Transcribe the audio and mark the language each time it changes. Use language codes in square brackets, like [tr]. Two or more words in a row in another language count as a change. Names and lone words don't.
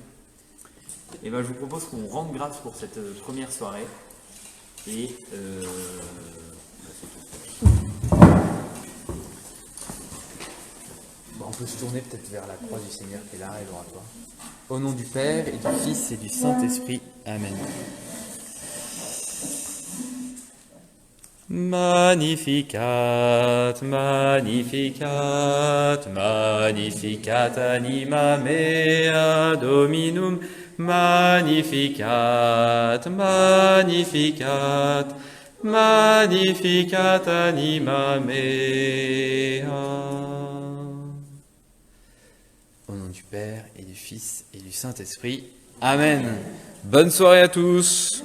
[fr] Et ben, je vous propose qu'on rende grâce pour cette première soirée. Et bon, on peut se tourner peut-être vers la croix du Seigneur qui est là et l'oratoire. Au nom du Père et du Fils et du Saint-Esprit. Amen. [la] Magnificat, magnificat, magnificat anima mea Dominum, magnificat, magnificat, magnificat anima mea. [fr] Au nom du Père et du Fils et du Saint-Esprit. Amen. Bonne soirée à tous.